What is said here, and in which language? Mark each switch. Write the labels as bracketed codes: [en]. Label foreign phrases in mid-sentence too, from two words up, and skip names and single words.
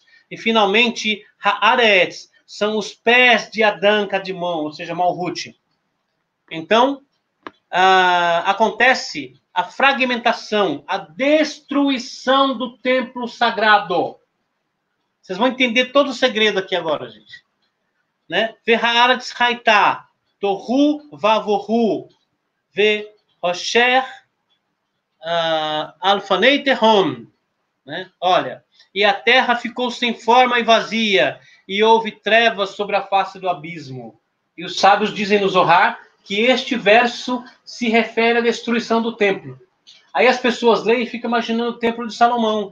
[pt] E, finalmente, Haaretz são os pés de Adão Kadmon, ou seja, Malhut. Então, acontece a fragmentação, a destruição do templo sagrado. Vocês vão entender todo o segredo aqui agora, gente. Né? [he] והארץ היתה, תהו ובהו, וחשך על פני תהום. [pt] Né? Olha, e a terra ficou sem forma e vazia, e houve trevas sobre a face do abismo. E os sábios dizem no Zohar que este verso se refere à destruição do templo. Aí as pessoas leem e ficam imaginando o templo de Salomão.